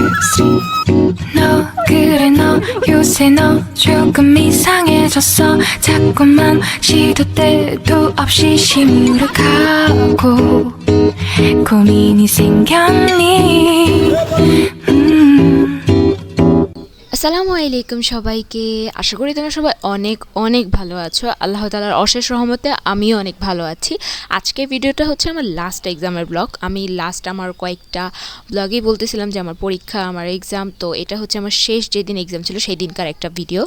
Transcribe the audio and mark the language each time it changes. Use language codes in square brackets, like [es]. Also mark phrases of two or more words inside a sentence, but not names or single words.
[ko] 너 그래 너 요새 너 조금 이상해졌어 자꾸만 시도 때도 없이 시무룩하고 고민이 생겼니 [bn] আসসালামু আলাইকুম সবাইকে। আশা করি তোমরা সবাই অনেক অনেক ভালো আছো। আল্লাহ তাআলার অশেষ রহমতে আমিও অনেক ভালো আছি। আজকে ভিডিওটা হচ্ছে আমার লাস্ট এক্সামের ব্লগ। আমি লাস্ট আমার কয়েকটা ব্লগেই বলতেছিলাম যে আমার পরীক্ষা, আমার এক্সাম, তো এটা হচ্ছে আমার শেষ যেদিন এক্সাম ছিল সেই দিনকার একটা ভিডিও।